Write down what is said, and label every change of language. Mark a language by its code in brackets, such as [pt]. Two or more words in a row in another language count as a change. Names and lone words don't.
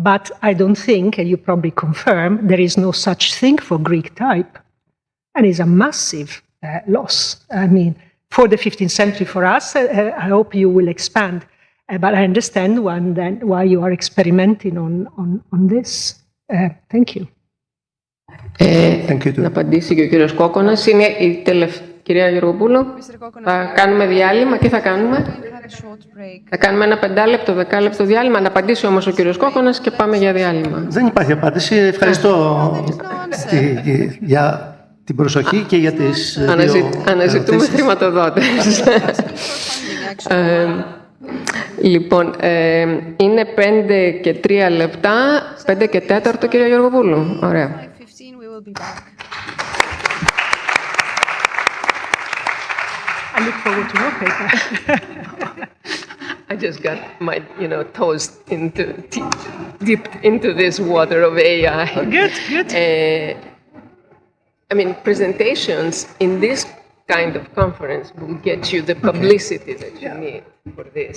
[en] But I don't think, and you probably confirm, there is no such thing for Greek type. And it's a massive loss. I mean, for the 15th century for us, I hope you will expand. But I understand why you are experimenting on this. Thank you. [el] Να απαντήσει και ο κύριος Κόκονας. Είναι η κυρία Γεωργοπούλου. Θα κάνουμε διάλειμμα. Τι θα κάνουμε? Θα κάνουμε ένα 5 λεπτό, 10 λεπτό διάλειμμα. Να απαντήσει όμως ο κύριος Κόκονας και πάμε για διάλειμμα. Δεν υπάρχει απάντηση. Ευχαριστώ για την προσοχή και για τις Αναζητούμε χρηματοδότες. Λοιπόν, είναι 5 και 3 λεπτά, 5 και 4, κύριε Γεωργοπούλου. Ωραία. [en] I look forward to your paper. I just got my, toes dipped into this water of AI. Good, good. I mean, presentations in this kind of conference will get you the publicity that you need for this.